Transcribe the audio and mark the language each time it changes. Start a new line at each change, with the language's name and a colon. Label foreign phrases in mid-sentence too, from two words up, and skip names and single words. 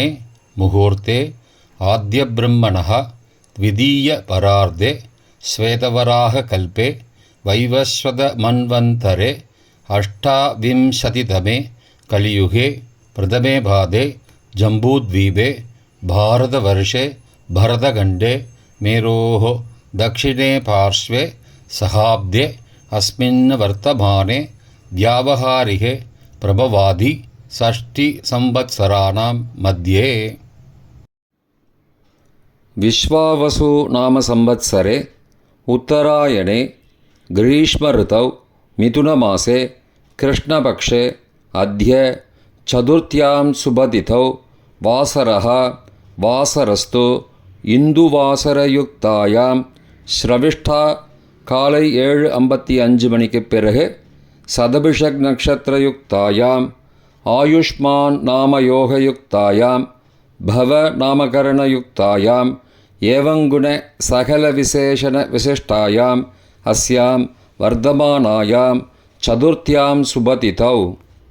Sanskrit: मुहूर्ते आद्य ब्रह्मणः द्वितीय परार्धे श्वेतवराह कल्पे वैवस्वत मन्वन्तरे अष्टाविंशतितमे कलियुगे प्रथमे पादे जम्बूद्वीपे भारतवर्षे भरतखण्डे मेरोः दक्षिणे पार्श्वे सहाब्दे अस्मिन् वर्तमाने व्यावहारिके प्रभवादि षष्टिसंवत्सराणां मध्ये. विश्वावसु नाम संवत्सरे उत्तरायणे ग्रीष्मऋतौ मिथुनमासे कृष्णपक्षे अद्य चतुर्थ्यां शुभतिथौ वासरः वासरस्तु इन्दुवासरयुक्तायाम् श्रविष्ठा
Tamil: காலை 7:55 மணிக்குப் பிறகு
Sanskrit: शतभिषक् नक्षत्रयुक्तायाम् आयुष्मान् नामयोगयुक्तायाम् भव नामकरणयुक्तायाम् एवंगुण सकल विशेषण विशिष्टायाम् अस्याम् वर्तमानायाम् चतुर्थ्याम् शुभतिथौ